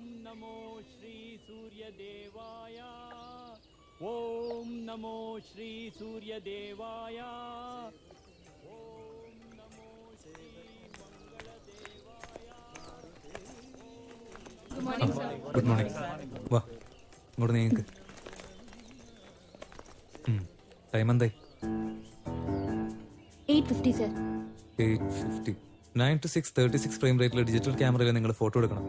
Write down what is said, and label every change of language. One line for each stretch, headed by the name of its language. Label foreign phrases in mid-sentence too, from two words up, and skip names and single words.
Sanskrit: नमो श्री सूर्य देवाय ओम नमो श्री सूर्य देवाय ओम नमो श्री मंगल देवाय.
English: good morning.
Malayalam: വാ ഇങ്ങോട്ട് നീക്ക്. ടൈം എന്തായി? 8:50 സർ. 8:50. 9 to 6 36
English: frame rate-ile digital camera-yil
Malayalam: നിങ്ങൾ ഫോട്ടോ എടുക്കണം.